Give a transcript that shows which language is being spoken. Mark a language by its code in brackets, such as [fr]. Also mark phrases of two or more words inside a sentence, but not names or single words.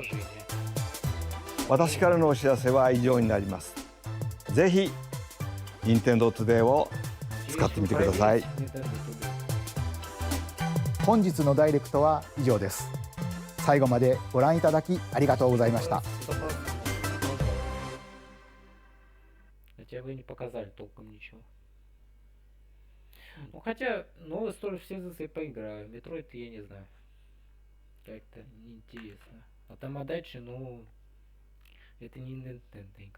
[ja] 私からのお知らせは以上になります。ぜひ Nintendo Today を使ってみてください。本日のダイレクトは以上です。最後までご覧いただきありがとうございました。 [ru] Хотя вы не показали толком ничего. Ну хотя новую историю все за себя поиграю. Метроид я не знаю. Как-то неинтересно. А там дальше, ну, это не Nintendo игра.